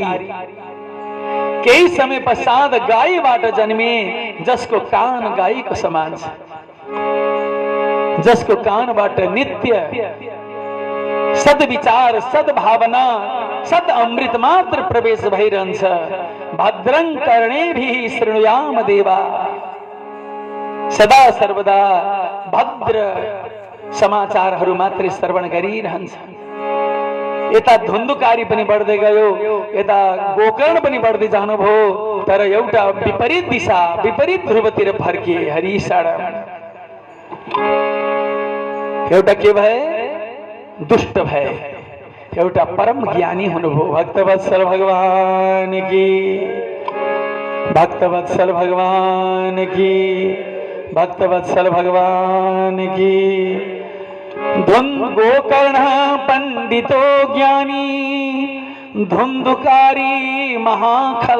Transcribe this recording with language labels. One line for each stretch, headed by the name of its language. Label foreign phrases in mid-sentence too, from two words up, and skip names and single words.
Nepali: केही समय पश्चात गाईबाट जन्मे जसको कान गाईको समान छ, जसको कानबाट नित्य सद्विचार, सद्भावना, सद अमृत मात्र प्रवेश भइरहन्छ।
Sanskrit: भद्रं कर्णेभिः शृणुयाम देवा।
Nepali: सदा सर्वदा भद्र समाचारहरू मात्रै श्रवण गरिरहन्छ। यता धुन्धुकारी पनि बढ्दै गयो, यता गोकर्ण पनि बढ्दै जानुभयो, तर एउटा विपरीत दिशा, विपरीत ध्रुवतिर फर्किए। हरिशाणा एउटा के भए? दुष्ट भए, एउटा परम ज्ञानी हुनुभयो।
Hindi: भक्तवत्सल भगवान की, भक्तवत्सल भगवान की, भक्तवत्सल भगवान की।
Sanskrit: गोकर्ण पंडितो ज्ञानी, धुन्धुकारी महाखल।